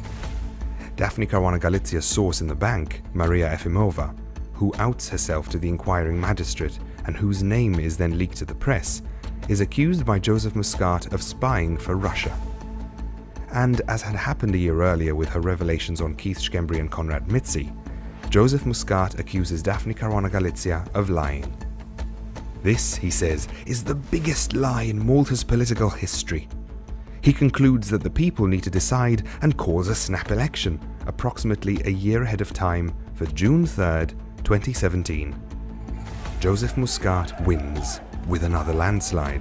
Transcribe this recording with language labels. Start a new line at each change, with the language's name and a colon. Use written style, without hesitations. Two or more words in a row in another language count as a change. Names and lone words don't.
English: Daphne Caruana Galizia's source in the bank, Maria Efimova, who outs herself to the inquiring magistrate and whose name is then leaked to the press, is accused by Joseph Muscat of spying for Russia. And as had happened a year earlier with her revelations on Keith Schembri and Konrad Mitzi, Joseph Muscat accuses Daphne Caruana Galizia of lying. This, he says, is the biggest lie in Malta's political history. He concludes that the people need to decide and calls a snap election, approximately a year ahead of time, for June 3rd, 2017. Joseph Muscat wins with another landslide.